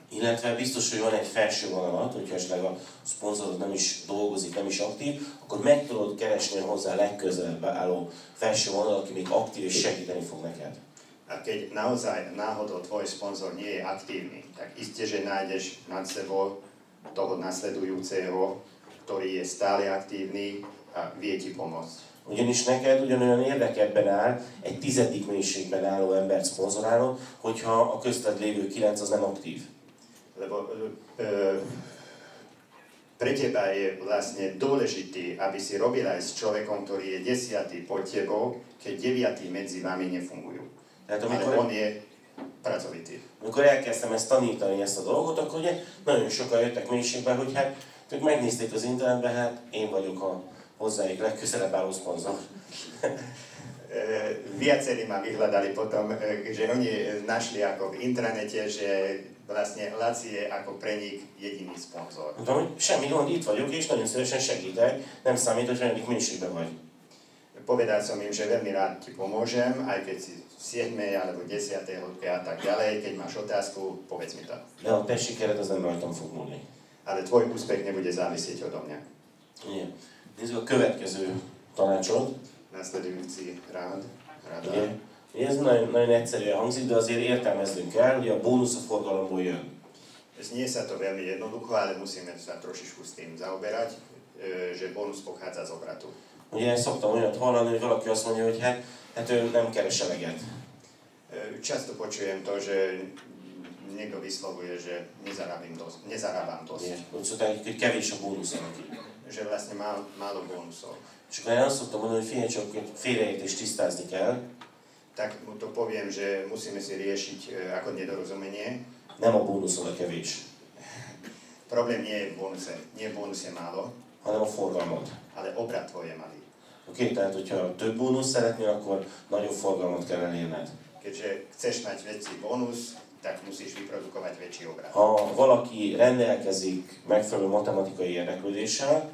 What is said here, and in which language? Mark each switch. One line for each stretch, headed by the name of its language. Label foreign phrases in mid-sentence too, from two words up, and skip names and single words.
Hungarian: Illetve biztos, hogy van egy felső vonalat, hogyha esetleg a szponzorod nem is dolgozik, nem is aktív, akkor meg tudod keresni hozzá legközelebb álló felső vonalat, aki még aktív és segíteni fog neked.
Slovak: A keď naozaj náhodou tvoj sponzor nie je aktívny, tak iste, že nájdeš nad sebou toho nasledujúceho, ktorý je stále aktívny a vie ti pomôcť.
Hungarian: Ugyanis neked ugyanolyan érdekedben áll egy 10. mélységben álló embert szponzorálnod, hogyha a közted lévő 9 az nem aktív.
Slovak: Lebo pre teba je vlastne dôležitý, aby si robil aj s človekom, ktorý je 10. pod tebou, keď 9. medzi vami nefungujú.
Hungarian: Tehát
Slovak: Ale on je pracovitý.
Hungarian: Amikor elkezdtem ezt tanítani, ezt a dolgot, akkor ugye nagyon sokan jöttek mélységben, hogy hát ők megnézték az internetben, hát én vagyok a hozzájuk legközelebb álló szponzor.
Slovak: Viacerí ma vyhľadali potom, že oni našli ako v intranete, že vlastne Laci je ako pre nich jediný sponzor.
Hungarian: Mondtam, hogy semmi gond, itt vagyok, és nagyon szívesen segítek, nem számít, hogy melyik mélységben vagy.
Slovak: Povedal som im, že veľmi rád ti pomôžem, aj keď si v 7. alebo 10. hĺbke a tak ďalej. Keď máš otázku, povedz mi to.
Hungarian: De a te sikered az nem rajtam fog múlni.
Slovak: Ale tvoj úspech nebude závisieť odo mňa.
Hungarian: Ugye, nézzük a következő tanácsot.
Slovak: Nasledujúci rada.
Hungarian: Ugye ez nagyon, nagyon egyszerűen hangzik, de azért értelmeznünk kell, ugye a bónusz a forgalomból jön.
Slovak: Znie sa to veľmi jednoducho, ale musíme sa trošičku s tým zaoberať, že bónus pochádza z obratu.
Hungarian: Ugye szoktam olyat hallani, hogy valaki azt mondja, hogy hát ő nem keres eleget.
Slovak: Často počujem to, že niekto vyslovuje, že nezarábam dosť.
Hungarian: Úgy szokták, hogy kevés a bónusz neki.
Slovak: Že vlastne málo bónusov.
Hungarian: És akkor én azt szoktam mondani, hogy figyelj csak, hogy félreértést tisztázni kell.
Slovak: Tak mu to poviem, že musíme si riešiť ako nedorozumenie.
Hungarian: Nem a bónuszod a kevés.
Slovak: Problém nie je v bónuse. Nie v bónuse málo,
Hungarian: hanem a forgalmad.
Slovak: ale obrat tvoj je malý.
Hungarian: Oké, tehát hogyha több bónusz szeretnél, akkor nagyobb forgalmat kell elérned.
Slovak: Keďže chceš mať väčší bónus, tak musíš vyprodukovať väčší obrat.
Hungarian: Ha valaki rendelkezik megfelelő matematikai érdeklődéssel,